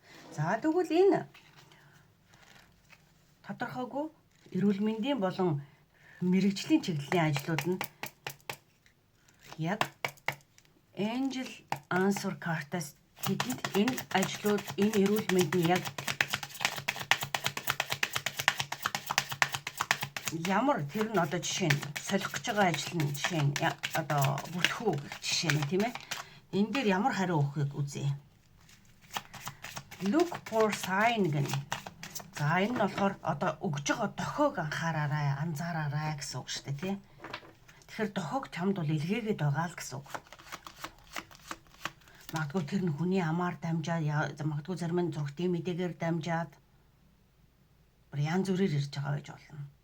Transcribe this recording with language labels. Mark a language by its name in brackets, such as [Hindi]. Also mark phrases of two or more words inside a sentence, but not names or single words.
[Mongolian] За тэгвэл энэ тодорхойгүй эрүүл мэндийн болон мэргэжлийн чиглэлийн ажлууд нь яг Angel Answer картаас тэдэнд энэ ажлууд энэ эрүүл мэндийн яг ямар тэр нь одоо жишээ нь солих гэж байгаа ажил нь жишээ нь одоо бүлэхүү жишээ нь тийм ээ. Энэ дээр ямар хариу өгөхийг үзье. [English] Look for sign гэнэ. [Mongolian] За энэ нь болохоор одоо өгж байгаа дохиог анхаараарай, анзаараарай гэсэн үг шүү дээ, тий. Тэгэхээр дохиог чамд бол илгээгээд байгаа л гэсэн үг. Магадгүй тэр нь хүний амаар дамжаад, магадгүй зарим нь зургтын мэдээгээр дамжаад янз бүрээр ирж байгаа байж болно.